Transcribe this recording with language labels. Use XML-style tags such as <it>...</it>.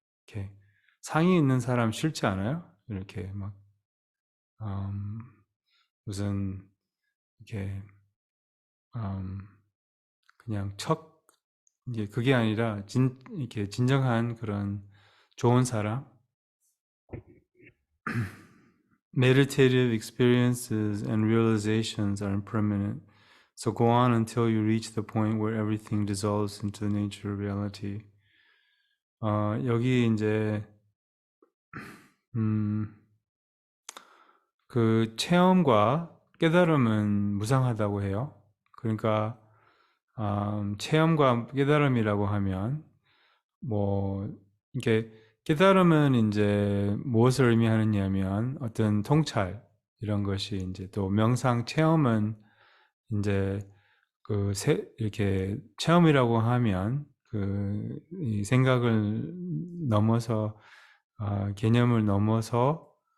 <ko>이렇게 상이 있는 사람 싫지 않아요? 이렇게 막 음, 무슨 이렇게 음, 그냥 이게 그게 아니라 이렇게 진정한 그런 좋은 사람.</ko> <en>Meditative experiences and realizations are impermanent. So go on until you reach the point where everything dissolves into the nature of reality.</en> <ko>여기 이제 그 체험과 깨달음은 무상하다고 해요. 그러니까 체험과 깨달음이라고 하면 뭐 이게 깨달음은 이제 무엇을 의미하느냐면 어떤 통찰 이런 것이 이제 또 명상 체험은 이제 이렇게 체험이라고 하면 이 생각을 넘어서 개념을 넘어서</ko>